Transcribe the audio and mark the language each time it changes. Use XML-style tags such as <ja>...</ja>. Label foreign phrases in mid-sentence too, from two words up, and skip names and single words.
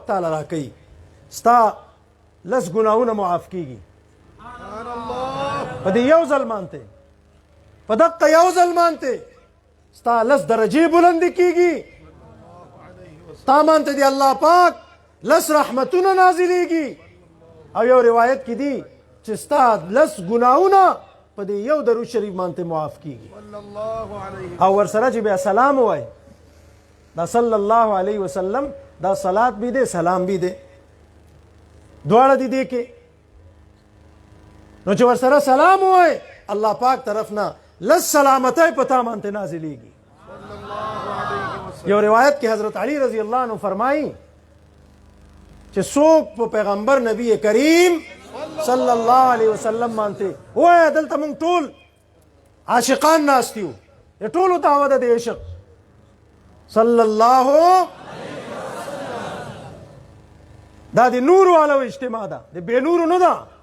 <ps>تعالی را کوي، ستا 10 ګناهونه معاف کیږي په دې یو ځل مانته، په دقه یو ځل مانته ستا 10 درجې بلند کیږي، تا مانته دی الله پاک 10 رحمتونه نازلېږي او یو روایت کې دی چې ستا 10 ګناهونه په دې یو درود شریف مانته معاف کیږي. او ورسره چې بیا سلام وایي دا</ps> <ar>صلی الله علیه وسلم</ar> <ps>دا</ps> <ur>صلات بھی دے سلام بھی دے</ur> <ps>دواړه دي دې کې. نو چې ورسره سلام وایي الله پاک طرف نه لس سلامتی په تا باندې نازلېږي. یو روایت کې حضرت علی</ps> <ar>رضی الله عنه</ar> <ps>فرمایي چې څوک په پیغمبر نبی کریم</ps> <ar>صلی الله علیه وسلم</ar> <ps>باندې وایي دلته موږ ټول عاشقان ناست یو، ټولو ته هوا ده د عشق صلی الله دا د نور والو اجتماع ده، د بې نورو نه ده.</ps>